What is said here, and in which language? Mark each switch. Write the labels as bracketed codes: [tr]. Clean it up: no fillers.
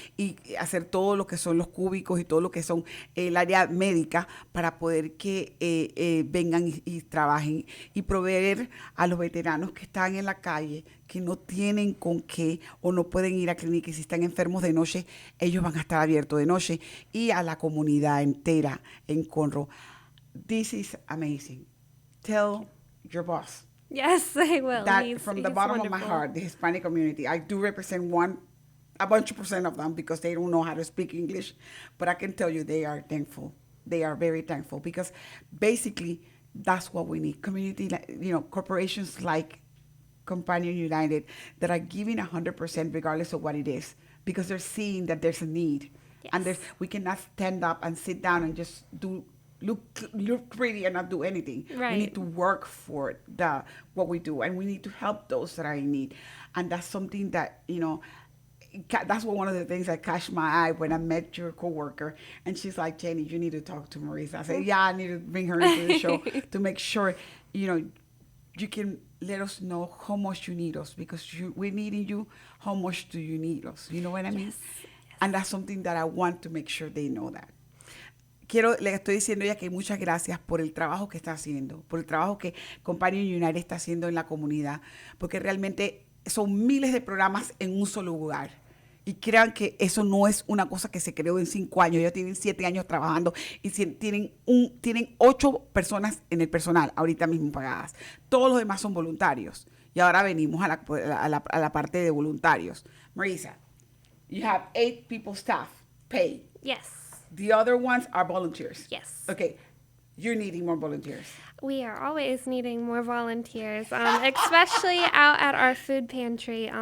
[es] y hacer todo lo que son los cúbicos y todo lo que son el área médica para poder que vengan y trabajen y proveer a los veteranos que están en la calle, que no tienen con qué o no pueden ir a clínica, y si están enfermos de noche, ellos van a estar abiertos de noche, y a la comunidad entera en Conroe. [en] This is amazing. Tell your boss, Yes, I will. That from the he's bottom of my wonderful. heart, the Hispanic community. I do represent a bunch of them because they don't know how to speak English. But I can tell you they are thankful. They are very thankful because basically that's what we need. Community, corporations like Companion United that are giving 100% regardless of what it is because they're seeing that there's a need. Yes. And we cannot stand up and sit down and just look pretty and not do anything. Right. We need to work for what we do, and we need to help those that are in need. And that's something that, that's one of the things that catch my eye when I met your coworker. And she's like, Jenny, you need to talk to Morrisa. I said, yeah, I need to bring her into the show to make sure, you can let us know how much you need us because we're needing you. How much do you need us? You know what I mean? Yes. And that's something that I want to make sure they know that. [es] Le estoy diciendo a ella que muchas gracias por el trabajo que está haciendo, por el trabajo que Companion United está haciendo en la comunidad, porque realmente son miles de programas en un solo lugar. Y crean que eso no es una cosa que se creó en 5 años. Ellos tienen 7 años trabajando y tienen 8 personas en el personal ahorita mismo pagadas. Todos los demás son voluntarios. Y ahora venimos a la parte de voluntarios. [en] Morrisa, you have 8 people staff paid. Yes. The other ones are volunteers. Yes. Okay. You're needing more volunteers. We are always needing more volunteers, especially out at our food pantry.